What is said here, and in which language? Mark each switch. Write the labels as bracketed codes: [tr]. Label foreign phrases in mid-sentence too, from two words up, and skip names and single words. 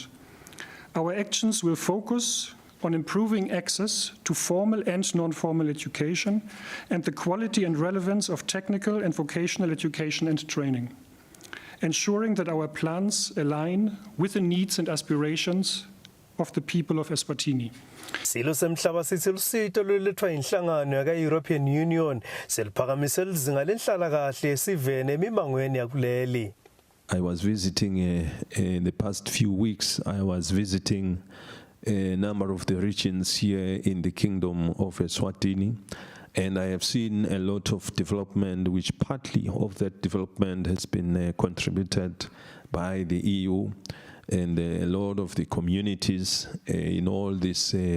[en] Our actions will focus on improving access to formal and non-formal education and the quality and relevance of technical and vocational education and training, ensuring that our plans align with the needs and aspirations of the people of Eswatini. [ss] Silo semhlaba sithi lusito lolethwa inhlangano yaka-European Union seliphakamise lizinga lenhlalakahle esiveni emimangweni yakuleli. [en] I was visiting in the past few weeks, I was visiting a number of the regions here in the Kingdom of Eswatini, and I have seen a lot of development, which partly of that development has been contributed by the EU, and a lot of the communities in all these